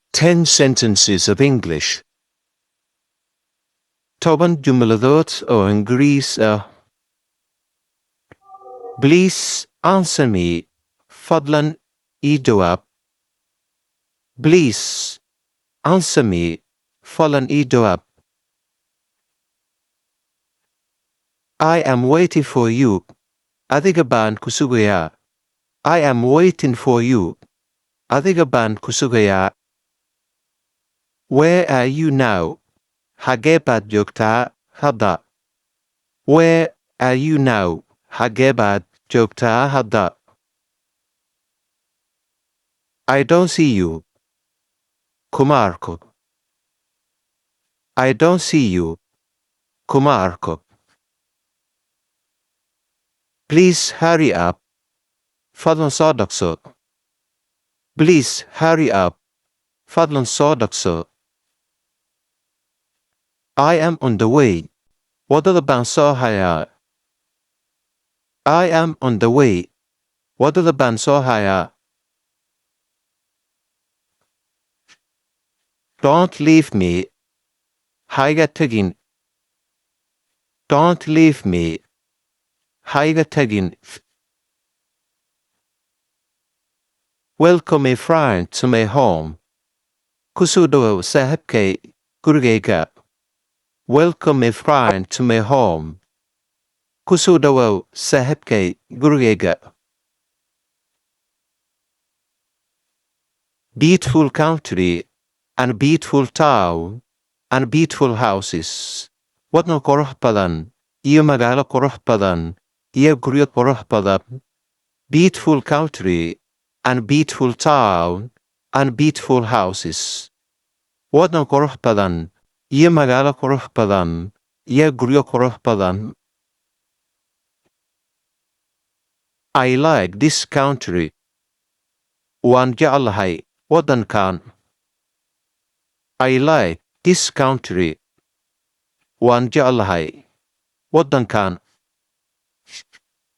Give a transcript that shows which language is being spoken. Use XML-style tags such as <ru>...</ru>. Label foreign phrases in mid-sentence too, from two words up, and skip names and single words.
<en>10 sentences of English.</en> <so>10 jumladood oo ingriis ah.</so> <en>Please answer me.</en> <so>Fadlan ii jawaab.</so> <en>Please answer me.</en> <so>Fadlan ii jawaab.</so> <en>I am waiting for you.</en> <so>Adiga baan ku sugayaa.</so> <en>I am waiting for you.</en> <so>Adiga baan ku sugayaa.</so> <en>Where are you now?</en> <so>Hagee baad joogtaa hadda?</so> <en>Where are you now?</en> <so>Hagee baad joogtaa hadda?</so> <en>I don't see you.</en> <so>Kuma arko.</so> <en>I don't see you.</en> <so>Kuma arko.</so> <en>Please hurry up.</en> <so>Fadlan soo dhaqso.</so> <en>Please hurry up.</en> <so>Fadlan soo dhaqso.</so> <en>I am on the way.</en> <so>Waddada baan soo hayaa.</so> <en>I am on the way.</en> <so>Waddada baan soo hayaa.</so> <en>Don't leave me.</en> <so>Haiga tagin.</so> <en>Don't leave me.</en> <so>Haiga tagin.</so> <en>Welcome a friend to my home.</en> <so>Kusoo dhawow saaxiibkay gurigayga.</so> <en>Welcome a friend to my home.</en> <so>Kusoo dhawow saaxiibkay gurigayga.</so> <en>Beautiful country and beautiful town and beautiful houses.</en> <so>Waddan qurux badan iyo magaalo qurux badan iyo guryo qurux badan.</so> <en>Beautiful country and beautiful town and beautiful houses.</en> <so>Waddan qurux badan iyo magaalo qurux badan iyo guryo qurux badan.</so> <en>I like this country.</en> <so>Waan jeclahay waddankan.</so> <en>I like this country.</en> <so>Waan jeclahay waddankan.</so>